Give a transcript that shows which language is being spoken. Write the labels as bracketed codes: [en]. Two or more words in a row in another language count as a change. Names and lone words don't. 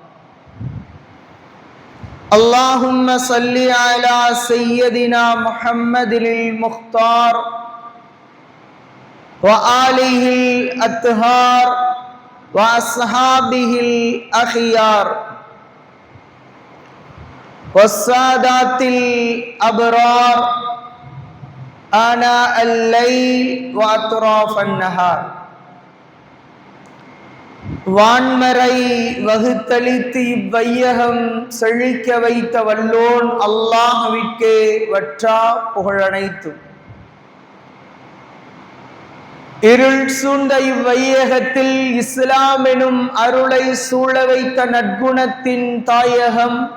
[ar] اللهم صل على سيدنا محمد المختار وآله الأطهار وأصحابه الأخيار والسادات الأبرار آناء الليل وأطراف النهار. [ta] வான்மறை வகுத்தளித்து இவ்வையகம் செழிக்க வைத்த வல்லோன் அல்லாஹ்விற்கே வற்றா புகழனைத்தும். இருள் சூழ்ந்த இவ்வையகத்தில் இஸ்லாம் எனும் அருளை சூழ வைத்த நற்குணத்தின் தாயகம்